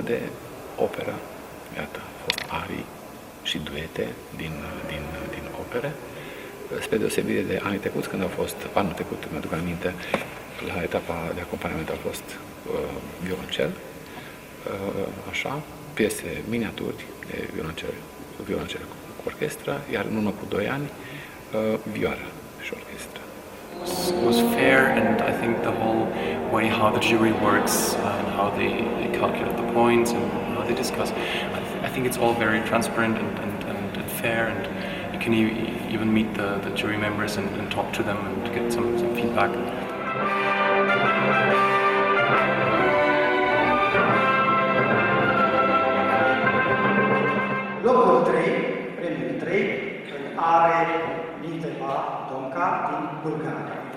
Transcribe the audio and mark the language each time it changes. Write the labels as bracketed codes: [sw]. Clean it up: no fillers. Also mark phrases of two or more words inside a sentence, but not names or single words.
[ro] de operă, iată, au fost arii și duete din opere, spre deosebire de anii trecuți, când au fost, anul trecut, mi-aduc aminte, la etapa de acompaniament au fost violoncel, așa, piese miniaturi de violoncel cu orchestra, iar în urmă cu 2 ani, vioară și orchestra. [en] Was fair, and I think the whole way how the jury works and how they calculate the points and how they discuss, I think it's all very transparent and fair, and you can even meet the jury members and talk to them and get some feedback. [ro] Locul 3, premiul 3, îl are Liteva Donca din Bulgaria.